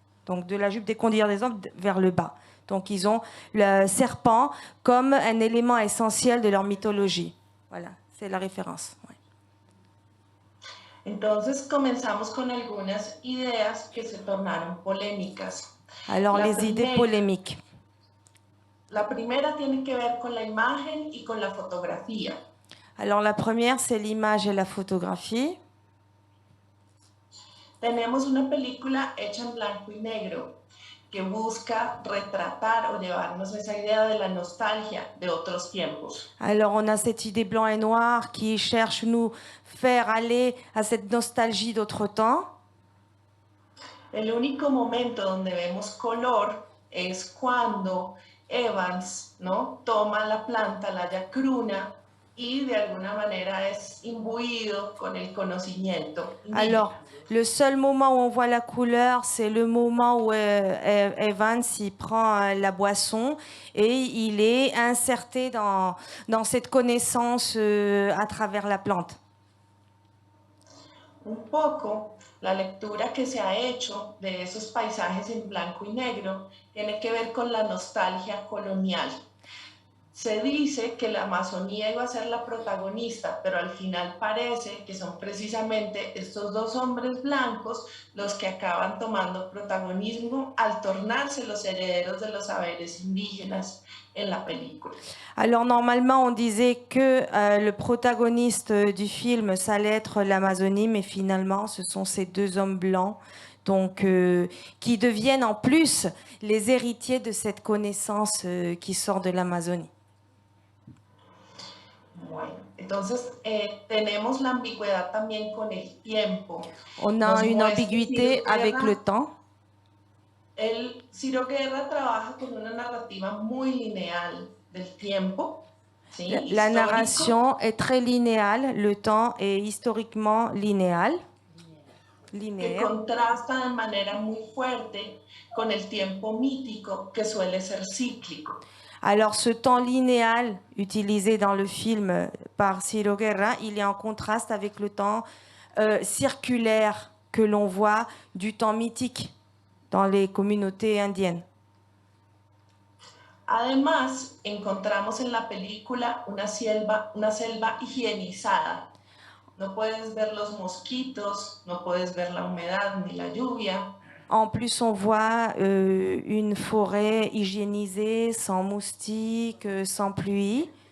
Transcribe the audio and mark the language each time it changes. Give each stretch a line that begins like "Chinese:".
French: Donc de la jupe des cordillères des Andes vers le bas. Donc ils ont le serpent comme un élément essentiel de leur mythologie. Voilà, c'est la référence. Ouais.
Spanish: Entonces comenzamos con algunas ideas que se tornaron polémicas.
French: Alors les idées polémiques.
Spanish: La primera tiene que ver con la imagen y con la fotografía.
French: Alors la première, c'est l'image et la photographie.
Spanish: Tenemos una película hecha en blanco y negro que busca retratar o llevarnos esa idea de la nostalgia de otros tiempos.
French: Alors on a cette idée blanc et noir qui cherche nous faire aller à cette nostalgie d'autre temps.
Spanish: El único momento donde vemos color es cuando Evans, ¿no?, toma la planta, la yacruna, y de alguna manera es imbuido con el conocimiento indígena.
French: Alors, le seul moment où on voit la couleur, c'est le moment où Evans il prend la boisson et il est inserté dans cette connaissance à travers la plante.
Spanish: Un poco la lectura que se ha hecho de esos paisajes en blanco y negro tiene que ver con la nostalgia colonial. Se dice que la Amazonía iba a ser la protagonista, pero al final parece que son precisamente estos dos hombres blancos los que acaban tomando protagonismo al tornarse los herederos de los saberes indígenas en la película.
French: Alors normalement on disait que le protagoniste du film ça allait être l'Amazonie, mais finalement ce sont ces deux hommes blancs donc, qui deviennent en plus les héritiers de cette connaissance qui sort de l'Amazonie.
Spanish: Bueno, entonces tenemos la ambigüedad también con el tiempo.
French: On a une ambiguïté avec le temps.
Spanish: Ciro Guerra trabaja con una narrativa muy lineal del tiempo. ¿Sí?
French: La narration est très linéale, le temps est historiquement linéal.
Spanish: Que contrasta de manera muy fuerte con el tiempo mítico que suele ser cíclico.
French: Alors, ce temps linéal utilisé dans le film par Ciro Guerra, il est en contraste avec le temps circulaire que l'on voit du temps mythique dans les communautés indiennes.
Spanish: Además, encontramos en la película una selva higienizada. No puedes ver los mosquitos, no puedes ver la humedad ni la lluvia.
French: En plus, on voit une forêt hygiénisée, sans moustiques, sans pluie.